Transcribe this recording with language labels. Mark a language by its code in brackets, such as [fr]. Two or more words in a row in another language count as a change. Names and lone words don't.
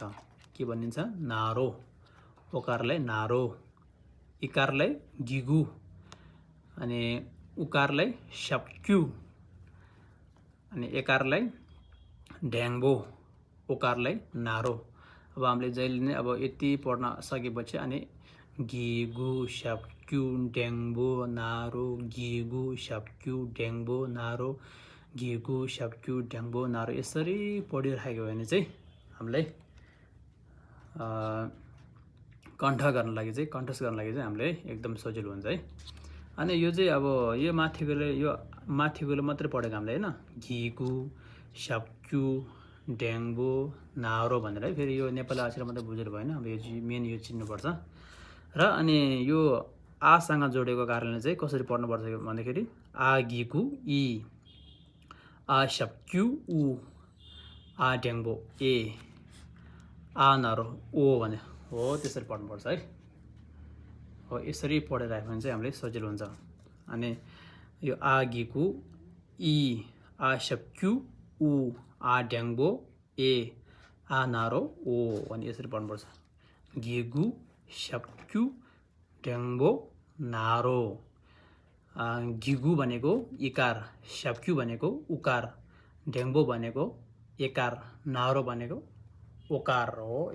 [ne] के भनिन्छ नारो, ओकारलाई नारो, इकारलाई गिगु, अनि उकारलाई स्याप्क्यु, अनि एकारलाई ढ्याङ्बो, ओकारलाई नारो। अब हामीले जहिले नै अब यति पढ्न सकेपछि अनि गिगु स्याप्क्यु ढ्याङ्बो नारो, गिगु स्याप्क्यु ढ्याङ्बो नारो, गिगु स्याप्क्यु ढ्याङ्बो नारो यसरी पढिराखेको भने चाहिँ हामीलाई कण्ठ गर्न लागि चाहिँ कण्ठस्थ गर्न लागि चाहिँ हामीलाई एकदम सजिलो हुन्छ है। अनि यो चाहिँ अब यो माथिकोले मात्रै पढेको हामीले हैन। गिगु स्याप्क्यु ढ्याङ्बो नारो भनेर है। फेरि यो नेपाली अक्षर मात्रै बुझेर भएन, अब यो मेन यो चिन्नुपर्छ। र अनि यो आसँग जोडेको कारणले चाहिँ कसरी पढ्नुपर्छ भन्दाखेरि आगीको इ, आ स्याप्क्यु उ, आ ढ्याङ्बो ए, आ नारो ओ भने हो, त्यसरी पढ्नुपर्छ है। हो यसरी पढेर राख्यो भने चाहिँ हामीलाई सजिलो हुन्छ। अनि यो आगीको इ, आ स्याप्क्यु उ, आ ढ्याङ्बो ए, आ नारो ओ भने यसरी पढ्नुपर्छ। गिगु स्याप्क्यु ढ्याङ्बो नारो। गिगु भनेको इकार, स्याप्क्यु भनेको उकार, ढ्याङ्बो भनेको एकार, नारो भनेको ओकार हो।